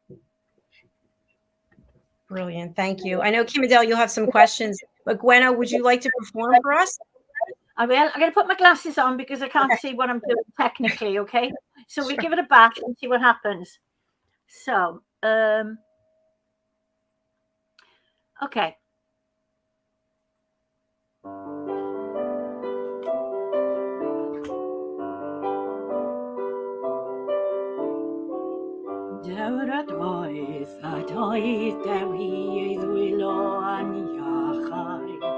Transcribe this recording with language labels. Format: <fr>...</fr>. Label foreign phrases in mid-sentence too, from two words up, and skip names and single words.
<en>Brilliant. Thank you. I know, Kim Adele, you'll have some questions, but Gwenno, would you like to perform for us? I will. I'm going to put my glasses on because I can't see what I'm doing technically, okay? So we give it a bash and see what happens. So, okay.</en> <cy>Dewr doeth a doedd dewi ei ddwylo yn iachau.</cy>